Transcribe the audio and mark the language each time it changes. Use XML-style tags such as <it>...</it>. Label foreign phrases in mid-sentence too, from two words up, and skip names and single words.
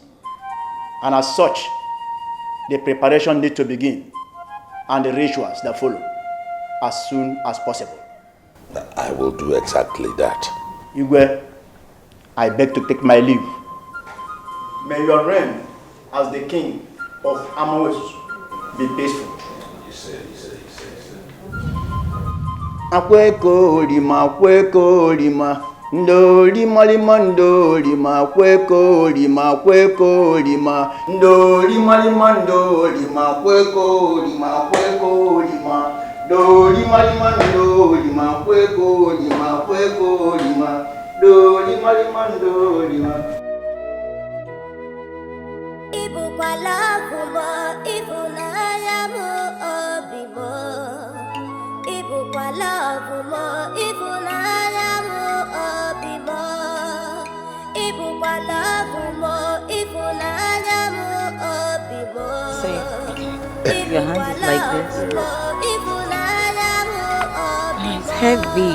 <en>And as such, the preparation need to begin and the rituals that follow as soon as possible. I will do exactly that. Igwe, I beg to take my leave. May your reign as the king of Amawos be peaceful.</en> <ig>Akweko lima, ndo lima lima, ndo lima, kweko lima, kweko lima, ndo lima lima, ndo lima, kweko lima, kweko lima, ndo lima lima, ndo lima, kweko lima, kweko lima, ndo lima lima, ndo lima. Ibu kwa lakumo, ibu na yamu obibo.</ig> <en>Your hand is like this. It's heavy.</en>